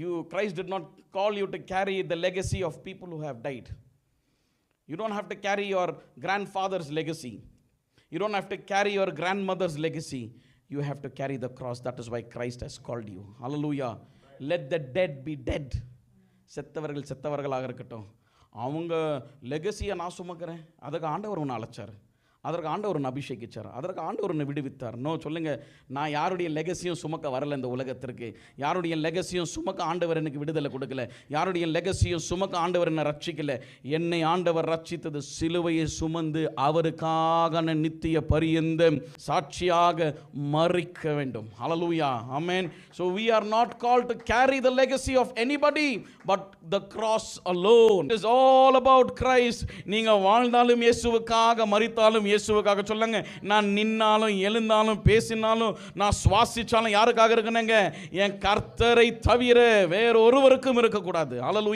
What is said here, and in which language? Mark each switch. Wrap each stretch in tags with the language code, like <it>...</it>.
<en>Christ did not call you to carry the legacy of people who have died. You don't have to carry your grandfather's legacy. You don't have to carry your grandmother's legacy. You have to carry the cross. That is why Christ has called you. Hallelujah. Let the dead be dead.</en> <ta>செத்தவர்கள் செத்தவர்களாக இருக்கட்டும். அவங்க லெகசியை நான் சுமக்கிறேன். அதுக்கு ஆண்டவர் ஒன்று அழைச்சார். அதற்கு ஆண்டவர் ஒன்று அபிஷேகிச்சார். அதற்கு ஆண்டவர் ஒன்று விடுவித்தார். சொல்லுங்க, நான் யாருடைய லெகசியும் சுமக்க வரல இந்த உலகத்திற்கு. யாருடைய லெகசியும் சுமக்க ஆண்டவர் எனக்கு விடுதலை கொடுக்கல. யாருடைய லெகசியும் சுமக்க ஆண்டவர் என்னை ரட்சிக்கல. என்னை ஆண்டவர் ரட்சித்தது சிலுவையை சுமந்து அவருக்காக நித்திய பரியந்தம் சாட்சியாக மரிக்க வேண்டும். ஹல்லேலூயா. ஆமென்.</ta> <en>So we are not called to carry the legacy of anybody but the cross alone. It is all about Christ.</en> <ta>நீங்க வாழ்ந்தாலும் இயேசுவுக்காக, மரித்தாலும் இயேசுவுக்காக. சொல்லுங்க, நான் நின்னாலும் எழுந்தாலும் பேசினாலும் நான் சுவாசிச்சாலும் யாருக்காக இருக்கணுங்க? என் கர்த்தரை தவிர வேற ஒருவருக்கும் இருக்கக்கூடாது. ஹல்லேலூயா.</ta>